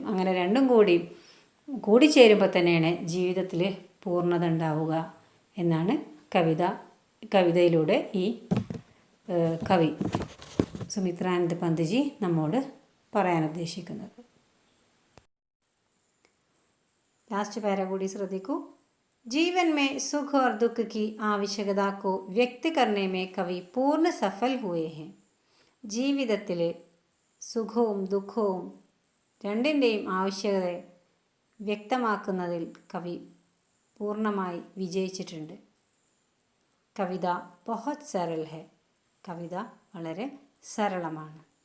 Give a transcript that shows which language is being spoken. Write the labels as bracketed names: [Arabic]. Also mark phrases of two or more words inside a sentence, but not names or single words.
[Malayalam] അങ്ങനെ രണ്ടും കൂടിച്ചേരുമ്പോൾ തന്നെയാണ് ജീവിതത്തിൽ പൂർണ്ണത ഉണ്ടാവുക എന്നാണ് കവിതയിലൂടെ ഈ കവി സുമിത്രാനന്ദ പന്ത്ജി നമ്മോട് പറയാൻ ഉദ്ദേശിക്കുന്നത്. [English] last para [Malayalam] കൂടി ശ്രദ്ധിക്കൂ. [Hindi] जीवन में सुख और दुख की आवश्यकता को व्यक्त करने में कवि पूर्ण सफल हुए हैं. [Malayalam] ജീവിതത്തിൽ സുഖവും ദുഃഖവും രണ്ടിൻ്റെയും ആവശ്യകത വ്യക്തമാക്കുന്നതിൽ കവി പൂർണ്ണമായി വിജയിച്ചിട്ടുണ്ട്. [Hindi] कविता बहुत सरल है, [Malayalam] കവിത വളരെ സരളമാണ്.